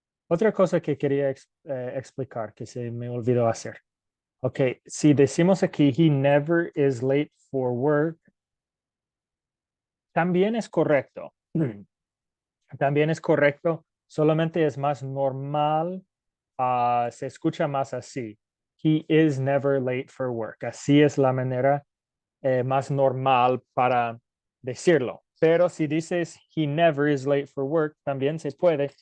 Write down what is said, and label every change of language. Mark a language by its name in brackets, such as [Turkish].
[Spanish] Otra cosa que quería explicar que se me olvidó hacer. Ok, si decimos aquí, [English] he never is late for work, [Spanish] también es correcto. También es correcto, solamente es más normal, se escucha más así. [English] He is never late for work. [Spanish] Así es la manera más normal para decirlo. Pero si dices [English] he never is late for work, [Spanish] también se puede.